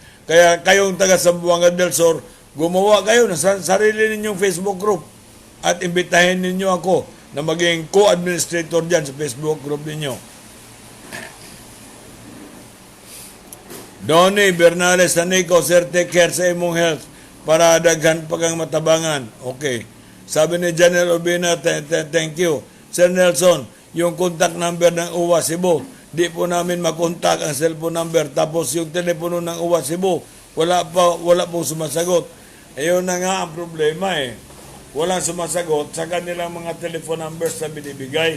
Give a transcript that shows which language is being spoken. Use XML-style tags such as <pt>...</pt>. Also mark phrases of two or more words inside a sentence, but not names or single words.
<tl>Kaya kayong taga Zamboanga del Sur, gumawa kayo ng sarili ninyong Facebook group at imbitahin ninyo ako na maging co-administrator dyan sa Facebook group ninyo. Donnie Bernales Sanico, Sir,</tl> <en>take care</en> <ceb>sa imong health para daghan pagang matabangan. Okay.</ceb> <tl>Sabi ni Janelle Urbina,</tl> <en>thank you.</en> <tl>Sir Nelson, yung</tl> <en>contact number</en> <tl>ng UWA Cebu, di po namin makontak ang</tl> <en>cellphone number.</en> <tl>Tapos yung telepono ng UWA Cebu, wala pong sumasagot. Ayun na nga ang problema eh. Walang sumasagot sa kanilang mga</tl> <en>telephone numbers</en> <tl>na binibigay.</tl>